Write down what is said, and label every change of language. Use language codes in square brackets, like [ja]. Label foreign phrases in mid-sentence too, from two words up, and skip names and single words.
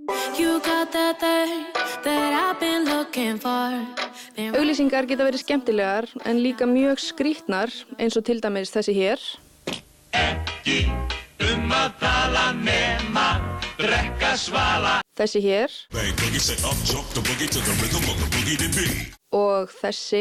[en] You got that thing that I've been looking for. [is] Auglýsingar geta verið skemmtilegar en líka mjög skrítnar eins og til dæmis þessi hér. Ekki að tala nema drekka svala. Þessi hér. Og þessi.